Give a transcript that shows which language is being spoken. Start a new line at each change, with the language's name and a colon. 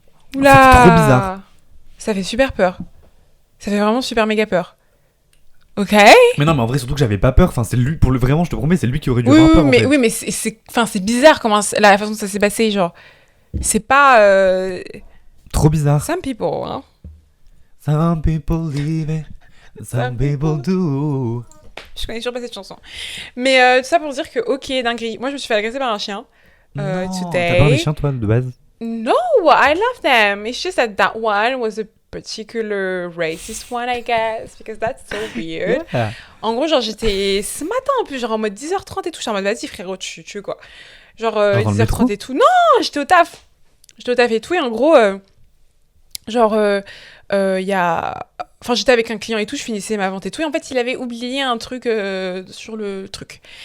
French: C'était trop bizarre. Ça fait super peur. Ça fait vraiment super méga peur. Ok. Mais non, mais en vrai, surtout que j'avais pas peur. Enfin, c'est lui, vraiment, je te promets, c'est lui qui aurait dû avoir peur. Mais, oui, mais c'est bizarre comment la façon dont ça s'est passé. Genre, c'est pas. Trop bizarre.
English: Some people, hein. Some people live it, some people do.
French: Je connais toujours pas cette chanson. Mais tout ça pour dire que, ok, dinguerie. Moi, je me suis fait agresser par un chien. Non, t'as peur des chiens, toi, de base?
English: No, I love them. It's just that one was a particular racist one, I guess, because that's so weird. Yeah.
French: En gros, genre, j'étais ce matin, en plus, genre en mode 10h30 et tout. J'étais en mode, vas-y, frérot, tu veux quoi? Genre, 10h30 et tout. Non, j'étais au taf. Et tout. Et en gros, il y a... Enfin, j'étais avec un client et tout, je finissais ma vente et tout. Et en fait, il avait oublié un truc sur le truc.